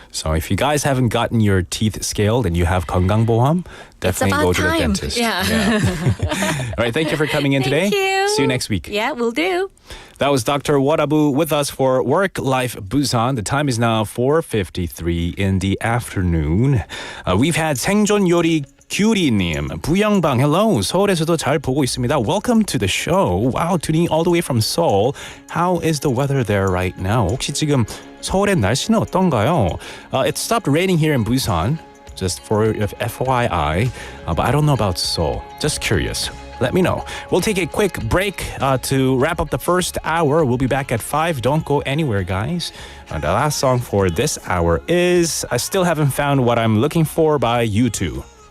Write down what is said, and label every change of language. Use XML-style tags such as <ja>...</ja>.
<en>So if you guys haven't gotten your teeth scaled and you have 건강보험, definitely go to the dentist. Yeah. All right, thank you for coming in today. Thank you. See you next week. Yeah, we'll do. That was Dr. Warabu with us for Work Life Busan. The time is now 4:53 in the afternoon. We've had 생존 요리 규리님, 부영방, hello.</en> <ko>서울에서도 잘 보고 있습니다.</ko> <en>Welcome to the show. Wow, tuning all the way from Seoul. How is the weather there right now?</en> <ko>혹시 지금 서울의 날씨는 어떤가요?</ko> <en>It stopped raining here in Busan, just for FYI, but I don't know about Seoul. Just curious. Let me know. We'll take a quick break to wrap up the first hour. We'll be back at 5. Don't go anywhere, guys. The last song for this hour is I Still Haven't Found What I'm Looking For by U2.</en>